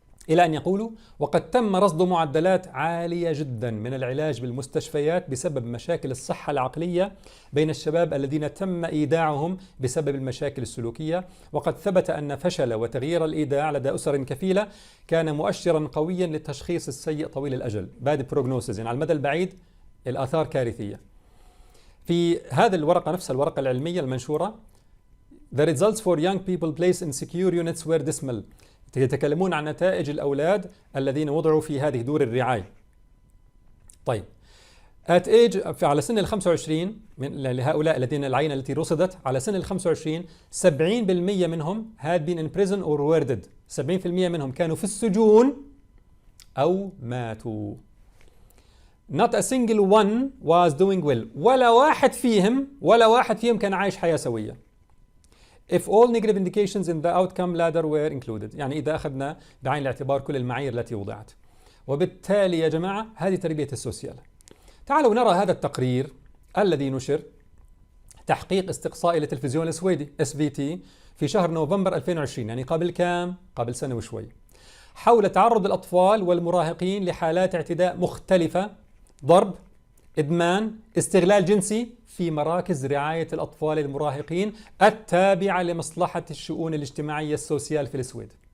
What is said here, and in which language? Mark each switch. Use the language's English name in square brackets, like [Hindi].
[Arabic] إلى أن يقولوا وقد تم رصد معدلات عالية جدا من العلاج بالمستشفيات بسبب مشاكل الصحة العقلية بين الشباب الذين تم إيداعهم بسبب المشاكل السلوكية. وقد ثبت أن فشل وتغيير الإيداع لدى أسر كفيلة كان مؤشرا قويا للتشخيص السيء طويل الأجل [English] bad prognosis، [Arabic] يعني على المدى البعيد الآثار كارثية. في هذه الورقة نفسها الورقة العلمية المنشورة [English] The results for young people placed in secure units were dismal. [Arabic] يتكلمون عن نتائج الأولاد الذين وضعوا في هذه دور الرعاية. طيب [English] at age [Arabic] على سن ال 25 لهؤلاء الذين العينة التي رصدت على سن ال 25 70% منهم [English] had been in prison or were dead. [Arabic] 70% منهم كانوا في السجون أو ماتوا. [English] Not a single one was doing well. [Arabic] ولا واحد فيهم كان عايش حياة سوية. [English] If all negative indications in the outcome ladder were included. [Arabic] يعني إذا أخذنا بعين الاعتبار كل المعايير التي وضعت. وبالتالي يا جماعة هذه تربية السوسيال. تعالوا نرى هذا التقرير الذي نشر تحقيق استقصائي للتلفزيون السويدي SVT في شهر نوفمبر 2020، يعني قبل كام؟ قبل سنة وشوي، حول تعرض الأطفال والمراهقين لحالات اعتداء مختلفة، ضرب، إدمان، استغلال جنسي في مراكز رعاية الأطفال المراهقين التابعة لمصلحة الشؤون الاجتماعية السوسيال في السويد.